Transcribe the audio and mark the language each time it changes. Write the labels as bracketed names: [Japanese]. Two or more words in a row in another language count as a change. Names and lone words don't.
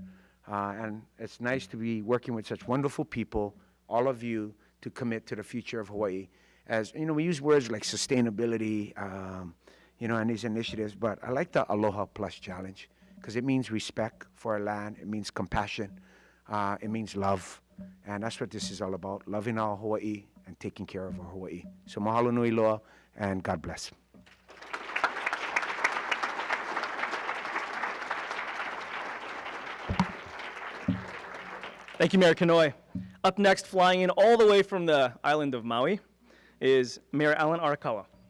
[English] And it's nice to be working with such wonderful people, all of you, to commit to the future of Hawaii. As we use words like sustainability, and these initiatives. But I like the Aloha Plus Challenge because it means respect for our land. It means compassion. It means love. And that's what this is all about, loving our Hawaii and taking care of our Hawaii. [Hawaiian] So mahalo nui loa, [English] and God bless. Thank you, Mayor Kanoi. Up next, flying in all the way from the island of Maui, is Mayor Alan Arakawa.